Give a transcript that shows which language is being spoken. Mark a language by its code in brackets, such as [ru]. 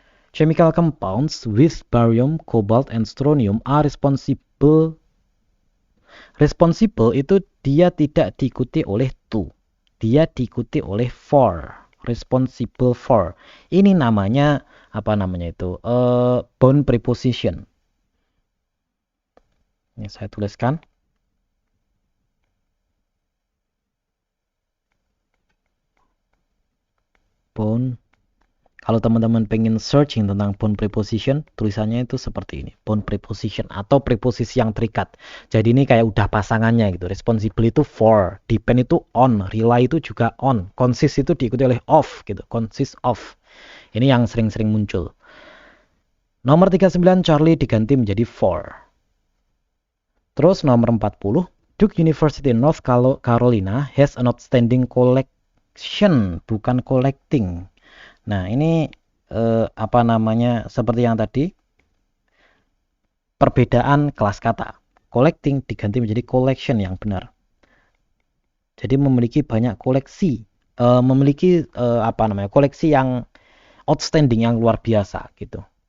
[en] Chemical compounds with barium, cobalt, and strontium are responsible. [id] Responsible itu dia tidak diikuti oleh to. Dia diikuti oleh for. Responsible for. Ini namanya apa namanya itu? Bound preposition. Ini saya tuliskan. Bound. Kalau teman-teman pengen searching tentang bound preposition, tulisannya itu seperti ini. Bound preposition atau preposisi yang terikat. Jadi ini kayak udah pasangannya gitu. Responsible itu for, depend itu on, rely itu juga on, consist itu diikuti oleh of gitu. Consist of. Ini yang sering-sering muncul. Nomor 39 Charlie diganti menjadi for. Terus nomor 40, [en] Duke University North Carolina has an outstanding collection, bukan collecting. [id] Nah, ini apa namanya? Seperti yang tadi, perbedaan kelas kata. Collecting diganti menjadi collection yang benar. Jadi memiliki banyak koleksi, memiliki apa namanya? Koleksi yang outstanding, yang luar biasa gitu.